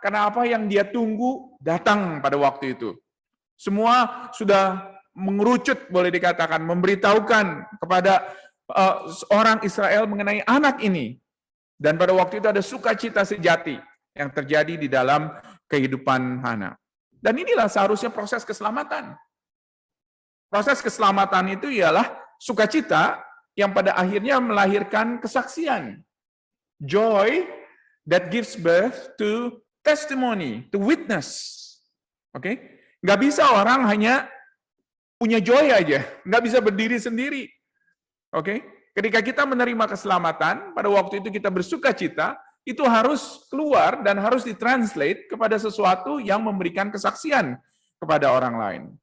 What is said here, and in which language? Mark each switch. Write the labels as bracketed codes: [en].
[id] Karena apa yang dia tunggu datang pada waktu itu. Semua sudah mengerucut, boleh dikatakan, memberitahukan kepada orang Israel mengenai anak ini. Dan pada waktu itu ada sukacita sejati yang terjadi di dalam kehidupan Hana. Dan inilah seharusnya proses keselamatan. Proses keselamatan itu ialah sukacita yang pada akhirnya melahirkan kesaksian. [en] Joy that gives birth to testimony, to witness. [id] Oke? Nggak bisa orang hanya punya joy aja, nggak bisa berdiri sendiri. Oke? Ketika kita menerima keselamatan, pada waktu itu kita bersukacita, itu harus keluar dan harus ditranslate kepada sesuatu yang memberikan kesaksian kepada orang lain.